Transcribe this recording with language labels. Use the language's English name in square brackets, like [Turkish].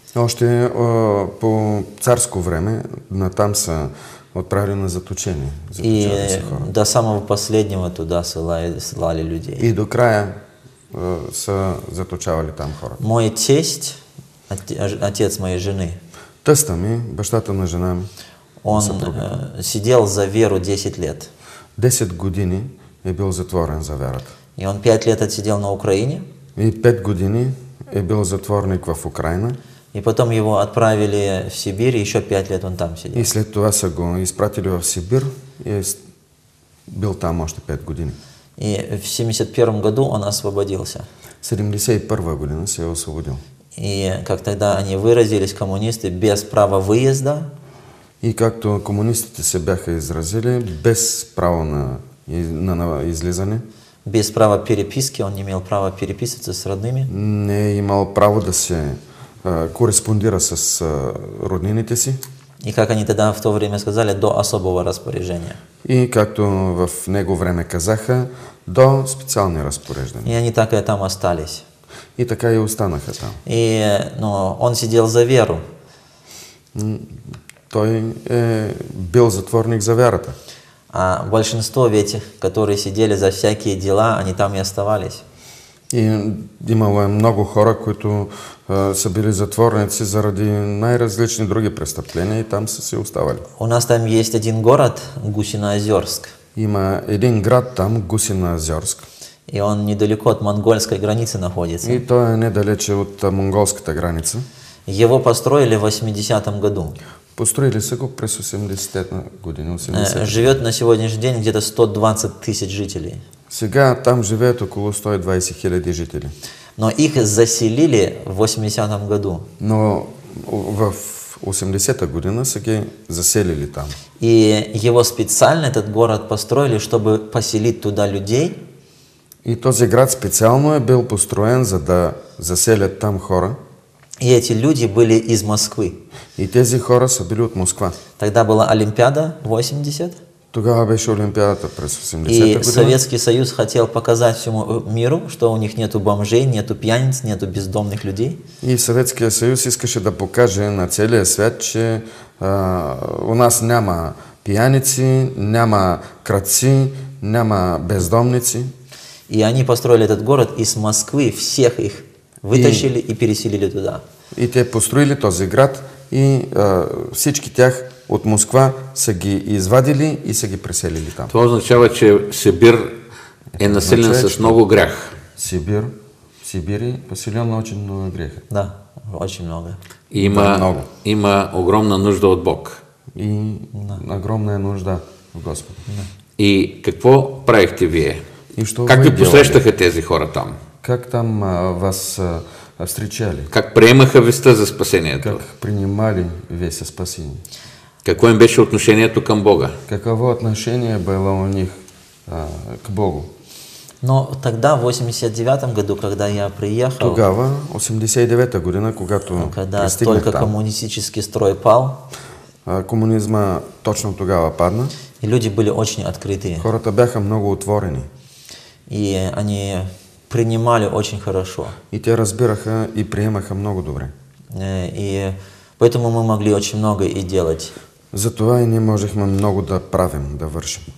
[Bulgarian] Още по царско време там са отправили на заточение. [Russian] И до самого последнего туда ссылали людей. [Bulgarian] И до края са заточавали там хора. [Russian] Мой тесть, отец моей жены, [Bulgarian] тъста ми, бащата на жена ми, [Russian] он сидел за веру 10 лет. [Bulgarian] 10 години е бил затворен за вярата. [Russian] И он 5 лет отсидел на Украине. [Bulgarian] И 5 години е бил затворник в Украина. [Russian] И потом его отправили в Сибирь, и еще 5 лет он там сидел. [Bulgarian] И след това са го изпратили в Сибир и е бил там още 5 години. [Russian] И в 71 году он освободился. [Bulgarian] 71 година се е освободил. [Russian] И как тогда они выразились, коммунисты, без права выезда. [Bulgarian] И както комунистите се бяха изразили, без право на излизане, [Russian] без права переписки, он не имел права переписываться с родными. [Bulgarian] не е имал право да се кореспондира с роднините си. [Russian] И как они тогда в то время сказали, до особого распоряжения. [Bulgarian] И както в него време казаха, до специални разпореждания. [Russian] И они так и там остались. [Bulgarian] И така и останаха там. [Russian] И он сидел за веру. [Bulgarian] Той е бил затворник за вярата. [Russian] А большинство ведь, которые сидели за всякие дела, они там и оставались. [Bulgarian] И имало е много хора, които са били затворници заради най-различни други престъпления и там са си оставали. [Russian] У нас там есть один город, Гусиноозерск. [Bulgarian] Има един град там, Гусиноозерск. [Russian] И он недалеко от монгольской границы находится. [Bulgarian] И той е недалече от монголската граница. [Russian] Его построили в 80-м году. [Bulgarian] Построили са го през 80-те години. 80-те. [Russian] Живет на сегодняшний день где-то 120 тысяч жителей. [Bulgarian] Сега там живеят около 120 хиляди жители. [Russian] Но их заселили в 80-м году. [Bulgarian] Но в 80-та година са ги заселили там. [Russian] И его специально, этот город, построили, чтобы поселить туда людей. [Bulgarian] И този град специално е бил построен, за да заселят там хора. [Russian] И эти люди были из Москвы. [Bulgarian] И тези хора са били от Москва. [Russian] Тогда была Олимпиада 80. [Bulgarian] Тогава беше Олимпиадата през 80-та И година. [Russian] Советский Союз хотел показать всему миру, что у них нету бомжей, нету пьяниц, нету бездомных людей. [Bulgarian] И Съветския съюз искаше да покаже на целия свят, че у нас няма пияници, няма крадци, няма бездомници. [Russian] И они построили этот город из Москвы, всех их вытащили и переселили туда. [Bulgarian] И те построили този град и всички тях от Москва са ги извадили и са ги преселили там. Това означава, че Сибир е населен с много грях. Сибир е поселен на [Russian] очень [Bulgarian] много греха. [Russian] Да, очень много. [Bulgarian] Има огромна нужда от Бог. И огромна е нужда в Господа. И какво правихте вие? Как ви посрещаха тези хора там? [Russian] Как там вас встречали? [Bulgarian] Как приемаха веста за спасението? [Russian] Как принимали весть о спасении? [Bulgarian] Какво им беше отношението към Бога? [Russian] Каково отношение было у них к Богу? Но тогда, в 89-м году, когда я приехал, [Bulgarian] тогава, 89-та година, когато [Russian] когда только коммунистический строй пал, [Bulgarian] комунизма точно тогава падна, [Russian] и люди были очень открытые. [Bulgarian] Хората бяха много отворени. [Russian] И они принимали очень хорошо. [Bulgarian] И те разбираха и приемаха много добре. [Russian] И поэтому мы могли очень много и делать. [Bulgarian] Затова и ние можехме много да правим, да вършим.